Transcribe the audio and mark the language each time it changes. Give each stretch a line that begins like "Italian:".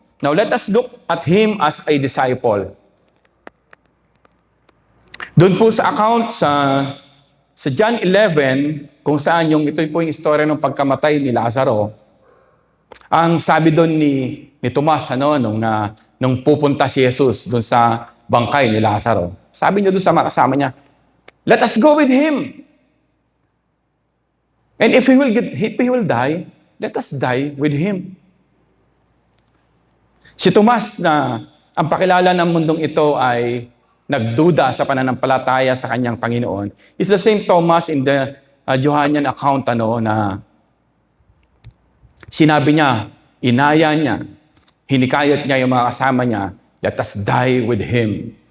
English: Now, let us look at him as a disciple.
Filipino: Doon po sa account sa John 11, kung saan ito po yung istorya ng pagkamatay ni Lazaro, ang sabi doon ni Tomas, nung pupunta si Jesus doon sa bangkay ni Lazaro, sabi niya doon sa mga kasama niya,
English: let us go with him. And if he will die, let us die with him.
Filipino: Si Tomas na ang pakilala ng mundong ito ay nagduda sa pananampalataya sa kanyang Panginoon
English: is the same Thomas in the Johannine account
Filipino: na sinabi niya, inaya niya, hinikayat niya yung mga kasama niya,
English: let us die with him.